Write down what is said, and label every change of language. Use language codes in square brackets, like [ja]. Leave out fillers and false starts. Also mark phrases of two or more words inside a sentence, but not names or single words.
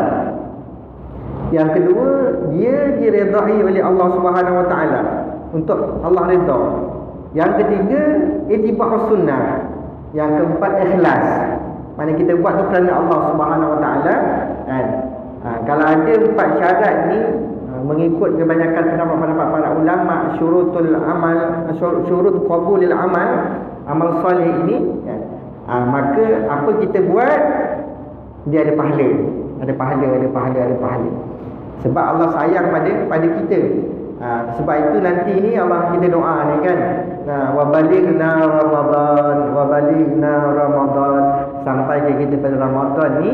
[ms] Yang kedua, dia diredai oleh [ar] الله سبحانه وتعالى, [ms] untuk Allah redha. Yang ketiga, [ar] اتباع سنة. [ms] Yang keempat, ikhlas. Mana kita buat tu kerana [ar] الله سبحانه وتعالى [ms] kan. Kalau ada 4 syarat ni, mengikut kebanyakan pendapat para ulama, [ar] شروط العمل، شروط قبول العمل الصالح [ms] ini kan, maka apa kita buat, dia ada pahala. Ada pahala. Sebab Allah sayang pada kita. Sebab itu nanti ni Allah kita doa ni kan, [ar] وبلغنا رمضان, [ms] sampai ke kita pada Ramadan ni.